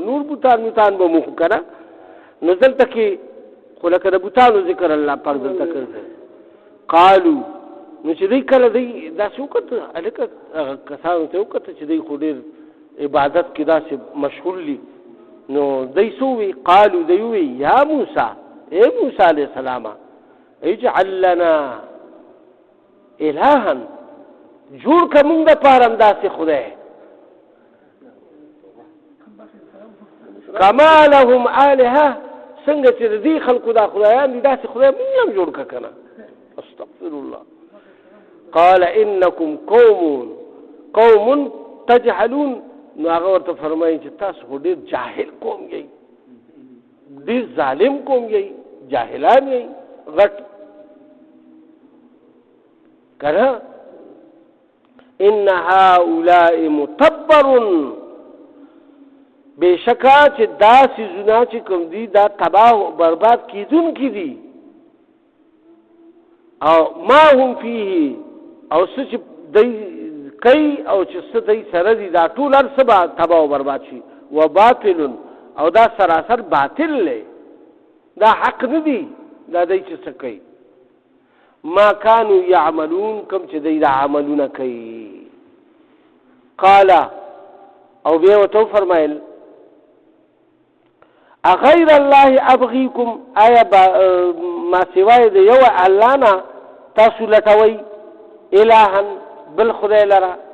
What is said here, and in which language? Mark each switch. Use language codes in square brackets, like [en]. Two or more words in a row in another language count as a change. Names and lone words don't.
[ps] نور بوتان به مو خو که نه نو دلته کې خو لکه د بوتانو ذکر الله پاک دلته کړی. قالو نو چې دوی کله دوی داسې وکړه هلکه هغه کسانو ته وکړه چې دوی خو ډېر عبادت کې داسې مشغول دي نو دوی څه ووي؟ قالو دوی ووي یا موسی ای موسی [ar] علیه السلامه اجعل لنا الها [ps] جوړ که مونږ دپاره همداسې خدای [ar] کما لهم آلهه [ps] څنګه چې د دې خلکو دا خدایان دي داسې خدای مونږ هم جوړ که که نه. [ar] استغفر الله. قال انکم قوم تجهلون [ps] نو هغه ورته فرمایي چې تاسو خو ډېر جاهل قوم یئ ډېر ظالم قوم یئ جاهلان یئ غټ که نه. [ar] ان هؤلاء متبر [ps] بېشکه چې دا څیزونه چې کوم دي دا تباه او برباد کېدونکي دي او [ar] ما هم فيه [ps] او څه چې دی کوي او چې څه دی سره دي دا ټول هر څه به تباه او برباد شي. [ar] و باطل [ps] او دا سراسر باطل دی دا حق نه دی دا دی چې څه کوي. [ar] ما كانوا يعملون [ps] کوم چې دی دا عملونه کوي. قال او بیا ورته وفرمایل [ar] اغیر الله ابغيكم [ps] آیا ما سوای د یو الله نه تاسو لټوئ الها بل خدای لره